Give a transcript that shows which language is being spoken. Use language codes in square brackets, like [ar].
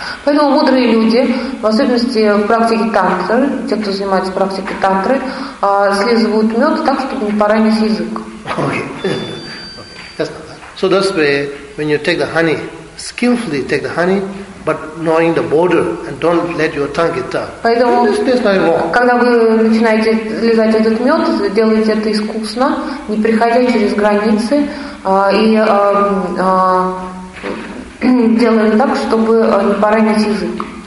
[ru] Поэтому мудрые люди, в особенности в практике тантры, те, кто занимается практикой тантры, слизывают мед так, чтобы не поранить язык. [en] Okay. So that's where, when you take the honey, skillfully take the honey, but knowing the border and don't let your tongue get tired. [ru] Поэтому, когда вы начинаете лизать этот мед, делайте это искусно, не приходя через границы, и делали так, чтобы не поранить язык.